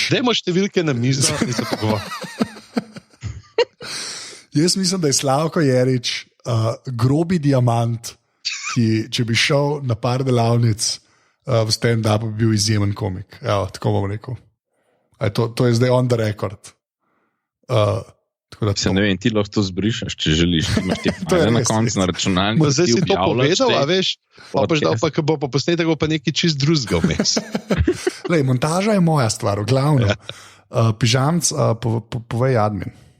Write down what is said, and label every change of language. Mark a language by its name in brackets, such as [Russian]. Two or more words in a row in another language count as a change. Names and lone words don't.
[Slovenian] Dajmo številke na mizo in se pogovarjamo. Jaz mislim, da je Slavko Jerič grobi diamant, ki, če bi šel na par delavnic v stand-upu, bi bil izjemen komik. Evo, tako bom rekel. To je zdaj [English] on the record. [Slovenian] Se ne vem, ti lahko to zbrišeš, če želiš. Imaš ti na koncu na računalniku. Zdaj si to povedal, a veš, pa bo pa posnetek pa nekaj čist drugega vmes. Montaža je moja stvar, v glavnem. Pižamc, povej admin.